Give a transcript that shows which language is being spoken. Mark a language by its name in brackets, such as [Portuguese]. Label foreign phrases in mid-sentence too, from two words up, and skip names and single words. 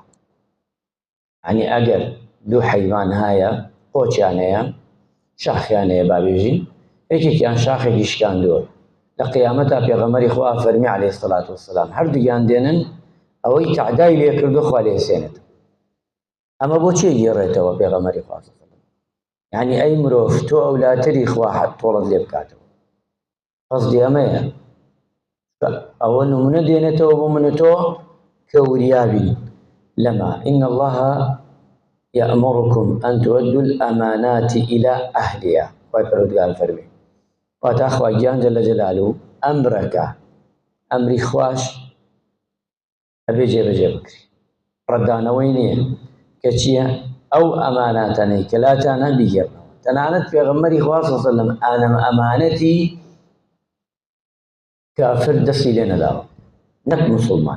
[Central Kurdish] یعنی ئەگەر دوو حەیوان هەیە، قۆچیان هەیە، شاخیان هەیە بابێژین، یەکێکیان شاخێکی شکاندووە، لە قیامەتە پێغەمبەری خوا فەرمی [Arabic] عەلەیهی سەڵات وەسەلام [Central Kurdish] هەردوویان دێنن ئەوەی تەعدای لێ کردو خوا لێ ئەسێنێتەوە. ئەمە بۆچی گێڕێتەوە پێغەمبەری خوا؟ یعنی ئەی مرۆڤ تۆ ئەولاتری خوا تۆڵت لێ بکاتەوە، قەسدی ئەمەیە. ئەوە نمونە دێنێتەوە بۆ من و تۆ کە وریابین لەما. [Arabic] إن الله يأمركم أن تؤدوا الأمانات إلى أهلها. [Central Kurdish] خوای پەروەردگار فەرمی واتە خوای گیان [Arabic] جەلە جەلالوو [Central Kurdish] ئەمرەکە، ئەمری خوش ئەبێ جێبەجێ بکری، ڕەتدانەوەی نییە کە چییە؟ ئەو ئەماناتانەی کە لاتانە بیگێڕنەوە. تەنانەت پێغەمبەری خوا [Arabic] صلی الله علیه وسلم [Central Kurdish] ئەمانەتی کافر دەستی لێ نەداوە، نەک موسڵمان.